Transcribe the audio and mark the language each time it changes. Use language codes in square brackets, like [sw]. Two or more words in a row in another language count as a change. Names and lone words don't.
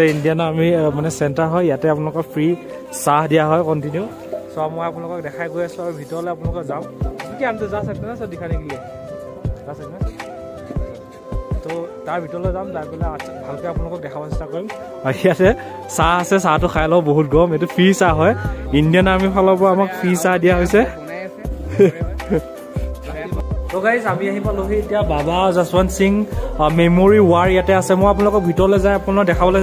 [as] ইণ্ডিয়ান আৰ্মি মানে চেণ্টাৰ হয় ইয়াতে আপোনালোকক ফ্ৰী চাহ দিয়া হয় কণ্টিনিউ সো মই আপোনালোকক দেখাই গৈ আছো আৰু ভিতৰলৈ আপোনালোকক যাম কি আমি যা [hi] सकते ना सर दिखाने के लिए जा सकते हैं [as] তো তাৰ ভিতৰলৈ যাম যাই পেলাই ভালকৈ আপোনালোকক দেখাব চেষ্টা কৰিম আৰু ইয়াতে চাহ আছে চাহটো খাই লওঁ বহুত গৰম এইটো ফ্ৰী চাহ হয় ইণ্ডিয়ান আৰ্মিৰ ফালৰ পৰা আমাক ফ্ৰী চাহ দিয়া হৈছে তো গাইজ আমি আহি পালোহি এতিয়া বাবা যশৱন্ত সিং [en] memory war [as] ইয়াতে আছে মই আপোনালোকক ভিতৰলৈ যাই আপোনালোকক দেখাবলৈ